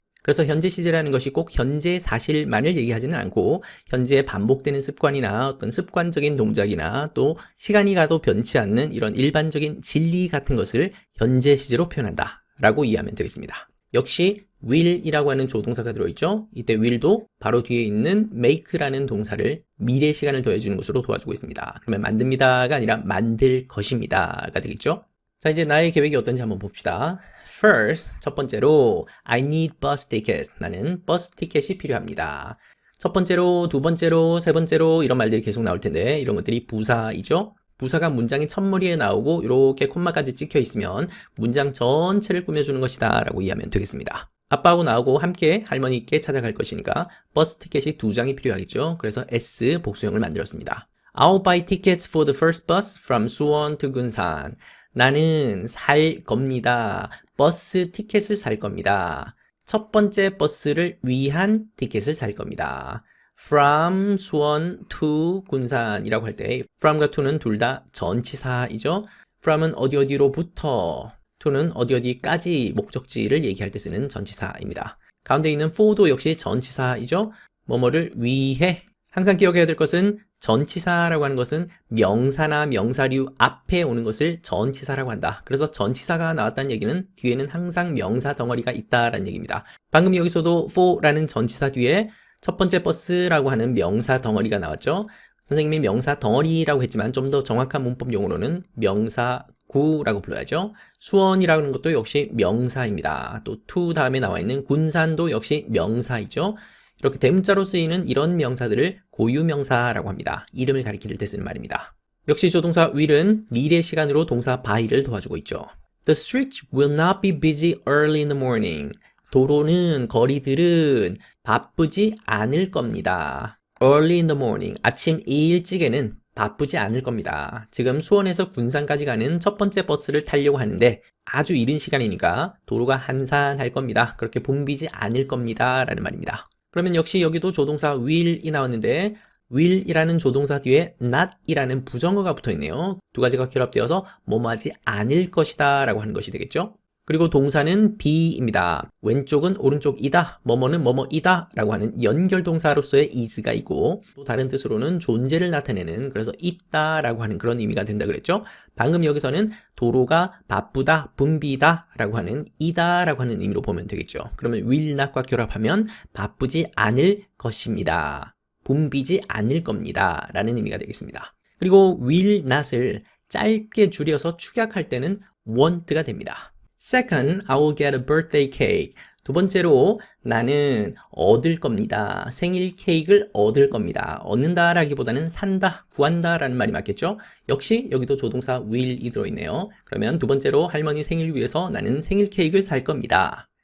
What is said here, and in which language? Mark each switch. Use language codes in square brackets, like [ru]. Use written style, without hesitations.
[ko] 그래서 현재 시제라는 것이 꼭 현재 사실만을 얘기하지는 않고 현재에 반복되는 습관이나 어떤 습관적인 동작이나 또 시간이 가도 변치 않는 이런 일반적인 진리 같은 것을 현재 시제로 표현한다 라고 이해하면 되겠습니다. 역시 will이라고 하는 조동사가 들어있죠. 이때 will도 바로 뒤에 있는 make라는 동사를 미래 시간을 더해주는 것으로 도와주고 있습니다. 그러면 만듭니다가 아니라 만들 것입니다가 되겠죠. 자, 이제 나의 계획이 어떤지 한번 봅시다. [en] First, [ko] 첫 번째로 [en] I need bus ticket. [ko] 나는 버스 티켓이 필요합니다. 첫 번째로, 두 번째로, 세 번째로 이런 말들이 계속 나올 텐데 이런 것들이 부사이죠. 부사가 문장의 첫머리에 나오고 이렇게 콤마까지 찍혀 있으면 문장 전체를 꾸며주는 것이다 라고 이해하면 되겠습니다. 아빠하고 나하고 함께 할머니께 찾아갈 것이니까 버스 티켓이 2장이 필요하겠죠. 그래서 S 복수형을 만들었습니다. [en] I'll buy tickets for the first bus from 수원 to 군산. [ko] 나는 살 겁니다. 버스 티켓을 살 겁니다. 첫 번째 버스를 위한 티켓을 살 겁니다. [en] From 수원 to [ko] 군산이라고 할 때 from과 to는 둘 다 전치사이죠. from은 어디 어디로부터, to는 어디 어디까지 목적지를 얘기할 때 쓰는 전치사입니다. 가운데 있는 for도 역시 전치사이죠. 뭐뭐를 위해. 항상 기억해야 될 것은 전치사라고 하는 것은 명사나 명사류 앞에 오는 것을 전치사라고 한다. 그래서 전치사가 나왔다는 얘기는 뒤에는 항상 명사 덩어리가 있다라는 얘기입니다. 방금 여기서도 for라는 전치사 뒤에 첫 번째 버스라고 하는 명사 덩어리가 나왔죠. 선생님이 명사 덩어리라고 했지만 좀 더 정확한 문법 용어로는 명사구라고 불러야죠. 수원이라는 것도 역시 명사입니다. 또 to 다음에 나와 있는 군산도 역시 명사이죠. 이렇게 대문자로 쓰이는 이런 명사들을 고유명사라고 합니다. 이름을 가리킬 때 쓰는 말입니다. 역시 조동사 will은 미래 시간으로 동사 by를 도와주고 있죠. [en] The streets will not be busy early in the morning. [ko] 도로는, 거리들은 바쁘지 않을 겁니다. [en] Early in the morning, [ko] 아침 일찍에는 바쁘지 않을 겁니다. 지금 수원에서 군산까지 가는 첫 번째 버스를 타려고 하는데 아주 이른 시간이니까 도로가 한산할 겁니다. 그렇게 붐비지 않을 겁니다 라는 말입니다. 그러면 역시 여기도 조동사 will이 나왔는데 will이라는 조동사 뒤에 not이라는 부정어가 붙어있네요. 두 가지가 결합되어서 뭐뭐하지 않을 것이다 라고 하는 것이 되겠죠. 그리고 동사는 be입니다. 왼쪽은 오른쪽이다, 뭐뭐는 뭐뭐이다 라고 하는 연결동사로서의 is가 있고 또 다른 뜻으로는 존재를 나타내는, 그래서 있다 라고 하는 그런 의미가 된다 그랬죠. 방금 여기서는 도로가 바쁘다, 붐비다 라고 하는 이다 라고 하는 의미로 보면 되겠죠. 그러면 will not과 결합하면 바쁘지 않을 것입니다, 붐비지 않을 겁니다 라는 의미가 되겠습니다. 그리고 will not을 짧게 줄여서 축약할 때는 want가 됩니다. [en] Second, I will get a birthday cake. [ko] 두 번째로 나는 얻을 겁니다. 생일 케이크를 얻을 겁니다. 얻는다 라기보다는 산다, 구한다 라는 말이 맞겠죠? 역시 여기도 조동사 will이 들어있네요. 그러면 두 번째로 할머니 생일 위해서 나는 생일 케이크를 살 겁니다.